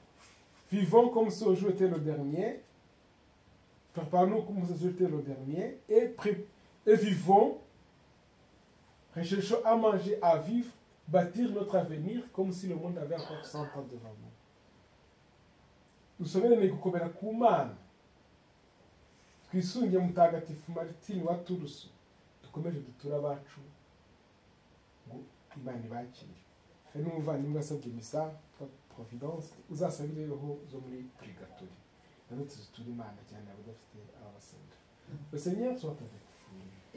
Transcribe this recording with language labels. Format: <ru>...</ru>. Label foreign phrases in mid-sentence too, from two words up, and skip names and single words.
<fr>Vivons comme si aujourd'hui était le dernier. Préparons-nous comme si aujourd'hui était le dernier. Et vivons, recherchons à manger, à vivre, bâtir notre avenir comme si le monde avait encore 100 ans devant nous. Nous sommes les</fr> <rw>gukomera ku Mana. Twisunge mutagatifu Martini wa Tours. Dukomeje dutura abacu ngo Imana ibakire. Hari n'umuvandimwe asabye misa Providence uzasabireho zo muri purgatori. Nabo tuzitura Imana cyane abadafite abasenga.</rw> <fr>Le Seigneur soit avec vous.</fr>